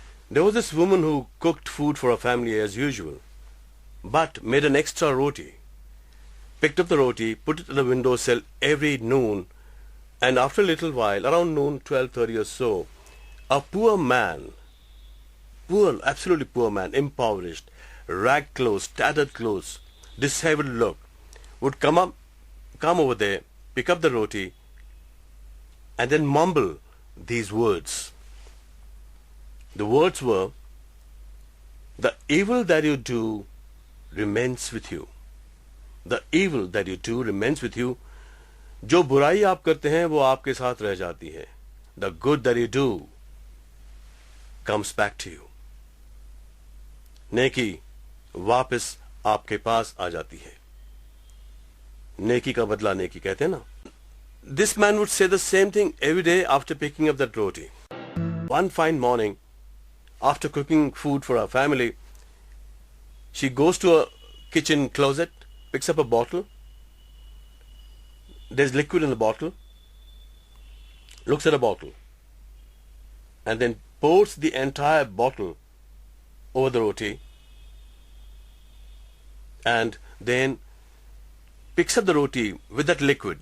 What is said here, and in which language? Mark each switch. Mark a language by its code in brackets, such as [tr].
[en] There was this woman who cooked food for her family as usual, but made an extra roti, picked up the roti, put it on the windowsill every noon, and after a little while, around noon, 12:30 or so, a poor man, poor, absolutely poor man, impoverished, ragged clothes, tattered clothes, disheveled look, would come over there, pick up the roti, and then mumble these words. The words were, the evil that you do remains with you. The evil that you do remains with you. [hi] जो बुराई आप करते हैं वो आपके साथ रह जाती है. [en] The good that you do comes back to you. [hi] नेकी वापस आपके पास आ जाती है. नेकी का बदला नेकी कहते हैं ना. [en] This man would say the same thing every day after picking up that roti. One fine morning, after cooking food for her family, she goes to a kitchen closet, picks up a bottle. There's liquid in the bottle, looks at a bottle, and then pours the entire bottle over the roti, and then picks up the roti with that liquid.